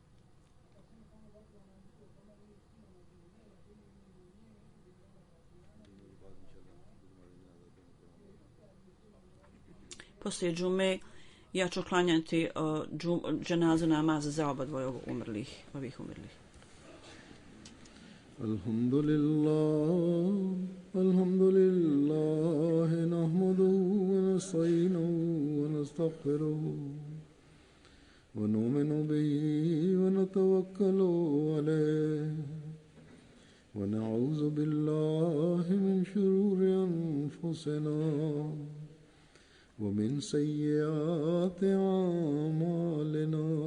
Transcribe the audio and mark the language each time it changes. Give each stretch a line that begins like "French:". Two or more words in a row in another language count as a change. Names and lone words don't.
Bosnian: Poslije džume ja ću klanjati dženazu namaz za oba dvoje ovih umrlih.
Arabic: الحمد لله نحمده ونستعينه ونستغفره ونؤمن به ونتوكل عليه ونعوذ بالله من شرور أنفسنا ومن سيئات أعمالنا.